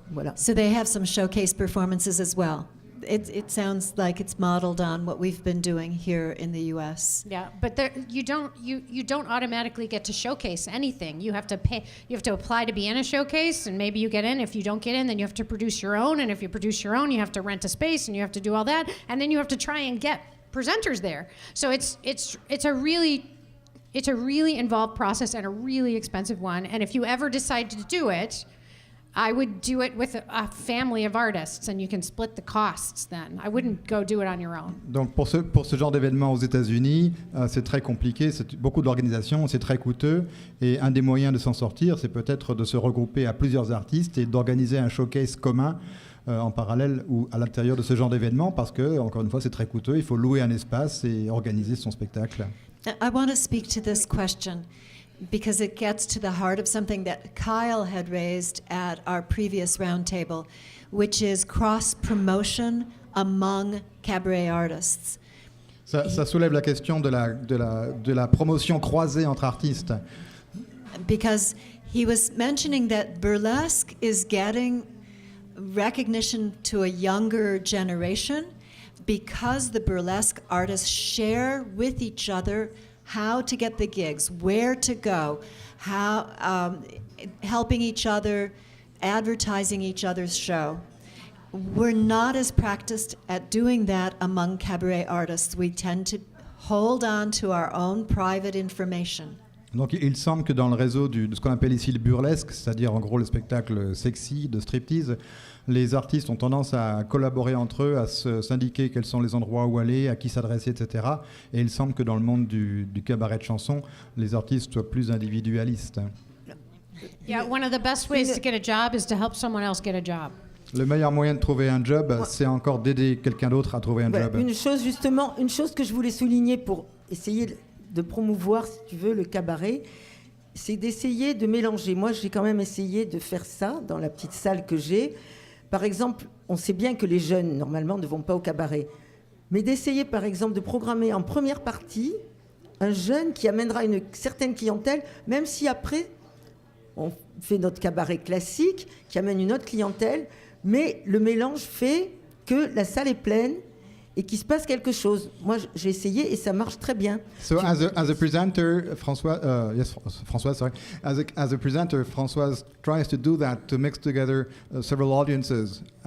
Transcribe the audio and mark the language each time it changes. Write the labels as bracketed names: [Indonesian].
[French] Voilà. [English] So they have some showcase performances as well. It sounds like it's modeled on what we've been doing here in the U.S. Yeah, but you don't automatically get to showcase anything. You have to pay. You have to apply to be in a showcase, and maybe you get in. If you don't get in, then you have to produce your own, and if you produce your own, you have to rent a space, and you have to do all that, and then you have to try and get presenters there. So it's a really involved process and a really expensive one. And if you ever decide to do it, I would do it with a family of artists, and you can split the costs then. I wouldn't go do it on your own. [French] Donc pour ce genre d'événement aux États-Unis, c'est très compliqué, c'est beaucoup d'organisation, c'est très coûteux, et un des moyens de s'en sortir, c'est peut-être de se regrouper à plusieurs artistes et d'organiser un showcase commun en parallèle ou à l'intérieur de ce genre d'événement, parce que, encore une fois, c'est très coûteux, il faut louer un espace et organiser son spectacle. [English] I want to speak to this question because it gets to the heart of something that Kyle had raised at our previous roundtable, which is cross-promotion among cabaret artists. [French] Ça soulève la question de la promotion croisée entre artistes. [English] Because he was mentioning that burlesque is getting recognition to a younger generation because the burlesque artists share with each other how to get the gigs, where to go, how helping each other, advertising each other's show. We're not as practiced at doing that among cabaret artists. We tend to hold on to our own private information. [French] Donc il semble que dans le réseau de ce qu'on appelle ici le burlesque, c'est-à-dire en gros le spectacle sexy de striptease, les artistes ont tendance à collaborer entre eux, à s'indiquer quels sont les endroits où aller, à qui s'adresser, etc. Et il semble que dans le monde du cabaret de chanson, les artistes soient plus individualistes. [English] Yeah, one of the best ways to get a job is to help someone else get a job. [French] Le meilleur moyen de trouver un job, c'est encore d'aider quelqu'un d'autre à trouver un job. Une chose que je voulais souligner pour essayer de promouvoir, si tu veux, le cabaret, c'est d'essayer de mélanger. Moi, j'ai quand même essayé de faire ça dans la petite salle que j'ai. Par exemple, on sait bien que les jeunes, normalement, ne vont pas au cabaret. Mais d'essayer, par exemple, de programmer en première partie un jeune qui amènera une certaine clientèle, même si après, on fait notre cabaret classique, qui amène une autre clientèle, mais le mélange fait que la salle est pleine et qu'il se passe quelque chose. Moi, j'ai essayé et ça marche très bien. [English] So as a presenter, Françoise, sorry. As a presenter, Françoise tries to do that, to mix together several audiences.